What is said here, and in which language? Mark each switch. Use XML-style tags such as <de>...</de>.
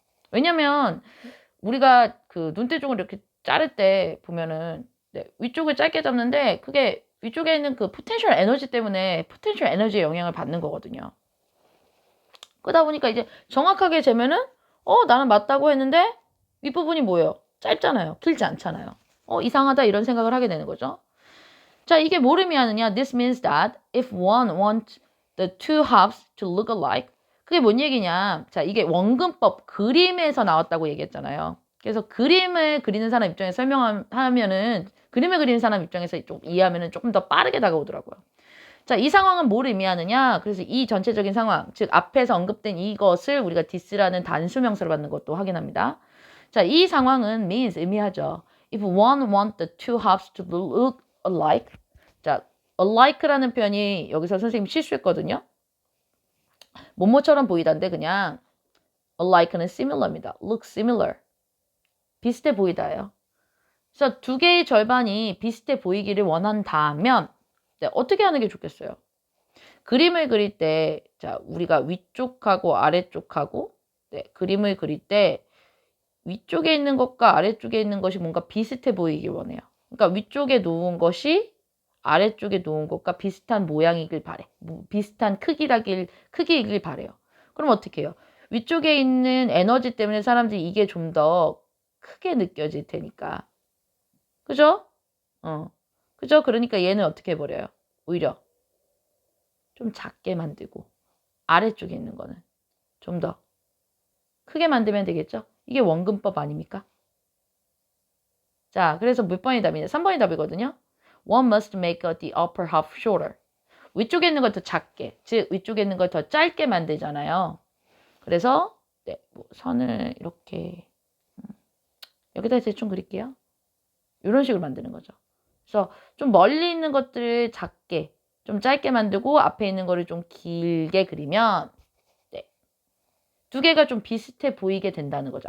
<ko>왜냐면 우리가 그 눈대중을 이렇게 자를 때 보면은 네, 위쪽을 짧게 잡는데 그게 위쪽에 있는 그 포텐셜 에너지 때문에 포텐셜 에너지의 영향을 받는 거거든요. 그러다 보니까 이제 정확하게 재면은 나는 맞다고 했는데 윗부분이 뭐예요? 짧잖아요. 길지 않잖아요. 이상하다 이런 생각을 하게 되는 거죠. 자, 이게 뭘 의미하느냐?</ko> <en>This means that if one wants the two halves to look alike,</en> <ko>그게 뭔 얘기냐? 자, 이게 원근법 그림에서 나왔다고 얘기했잖아요. 그래서 그림을 그리는 사람 입장에서 설명하면은 그림을 그리는 사람 입장에서 좀 이해하면은 조금 더 빠르게 다가오더라고요. 자, 이 상황은 뭘 의미하느냐? 그래서 이 전체적인 상황, 즉 앞에서 언급된 이것을 우리가 this라는 단수명사로 받는 것도 확인합니다. 자, 이 상황은 means 의미하죠.</ko> <en>If one wants the two halves to look alike.</en> <ko>자, alike라는 표현이 여기서 선생님 실수했거든요. 뭐뭐처럼 보이다인데 그냥 alike는 similar입니다.</ko> <en>look similar.</en> <ko>비슷해 보이다예요. 그래서 두 개의 절반이 비슷해 보이기를 원한다면 네, 어떻게 하는 게 좋겠어요? 그림을 그릴 때 자, 우리가 위쪽하고 아래쪽하고 네, 그림을 그릴 때 위쪽에 있는 것과 아래쪽에 있는 것이 뭔가 비슷해 보이길 원해요. 그러니까 위쪽에 놓은 것이 아래쪽에 놓은 것과 비슷한 모양이길 바래. 비슷한 크기이길 바래요. 그럼 어떻게 해요? 위쪽에 있는 에너지 때문에 사람들이 이게 좀 더 크게 느껴질 테니까. 그죠? 그죠? 그러니까 얘는 어떻게 해버려요? 오히려 좀 작게 만들고 아래쪽에 있는 거는 좀 더 크게 만들면 되겠죠? 이게 원근법 아닙니까? 자, 그래서 몇 번이 답이냐? 3번이 답이거든요.</ko> <en>One must make the upper half shorter.</en> <ko>위쪽에 있는 걸 더 작게, 즉 위쪽에 있는 걸 더 짧게 만들잖아요. 그래서 네, 뭐 선을 이렇게 여기다 대충 그릴게요. 이런 식으로 만드는 거죠. 그래서 좀 멀리 있는 것들을 작게, 좀 짧게 만들고 앞에 있는 거를 좀 길게 그리면 네, 두 개가 좀 비슷해 보이게 된다는 거죠.</ko>